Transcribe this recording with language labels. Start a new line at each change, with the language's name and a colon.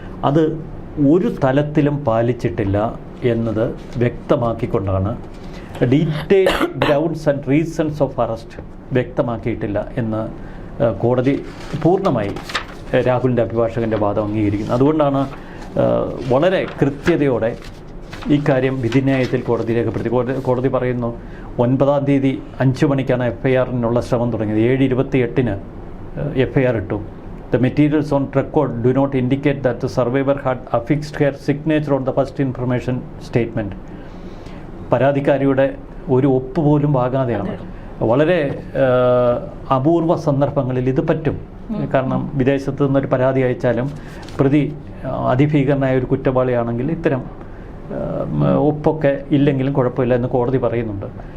Malayalam: അത് ഒരു തലത്തിലും പാലിച്ചിട്ടില്ല എന്നത് വ്യക്തമാക്കിക്കൊണ്ടാണ്
English: detail grounds and reasons of arrest
Malayalam: വ്യക്തമാക്കിയിട്ടില്ല എന്ന് കോടതി പൂർണ്ണമായി രാഹുലിൻ്റെ അഭിഭാഷകൻ്റെ വാദം അംഗീകരിക്കുന്നത്. അതുകൊണ്ടാണ് വളരെ കൃത്യതയോടെ ഇക്കാര്യം വിധിന്യായത്തിൽ കോടതി രേഖപ്പെടുത്തി. കോടതി പറയുന്നു 9-ാം തീയതി 5 മണിക്കാണ് FIR-നുള്ള ശ്രമം തുടങ്ങിയത്. 7:28-ന് FIR ഇട്ടു.
English: The materials on record do not indicate that the survivor had affixed her signature on the first information statement.
Malayalam: പരാതിക്കാരിയുടെ ഒരു ഒപ്പ് പോലും വാങ്ങാതെയാണ്. വളരെ അപൂർവ സന്ദർഭങ്ങളിൽ ഇത് പറ്റും. കാരണം വിദേശത്ത് നിന്നൊരു പരാതി അയച്ചാലും പ്രതി അതിഭീകരനായ ഒരു കുറ്റവാളിയാണെങ്കിൽ ഇത്തരം ഒപ്പൊക്കെ ഇല്ലെങ്കിലും കുഴപ്പമില്ല എന്ന് കോടതി പറയുന്നുണ്ട്.